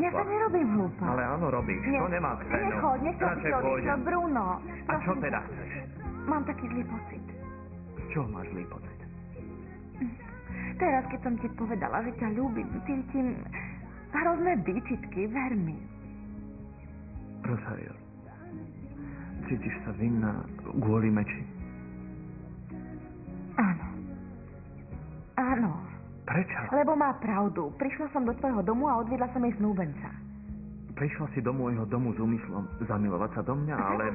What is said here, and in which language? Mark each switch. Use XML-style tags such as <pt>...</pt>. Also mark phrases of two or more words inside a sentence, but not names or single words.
<sk>Ja sa nerobím hlúpa. Ale áno, robíš. To nemá cenu. Nechoď, nechcel si to odišiel, Bruno. A čo teda chceš? Mám taký zlý pocit. Z čoho máš zlý pocit? Teraz, keď som ti povedala, že ťa ľúbim, cítim hrozné výčitky, ver mi. Rosario, cítiš sa vinná kvôli meči? Áno. Áno. Prečo? Lebo má pravdu. Prišla som do tvojho domu a odviedla som jej snúbenca. Prišla si do môjho domu s úmyslom zamilovať sa do mňa, alebo...</sk>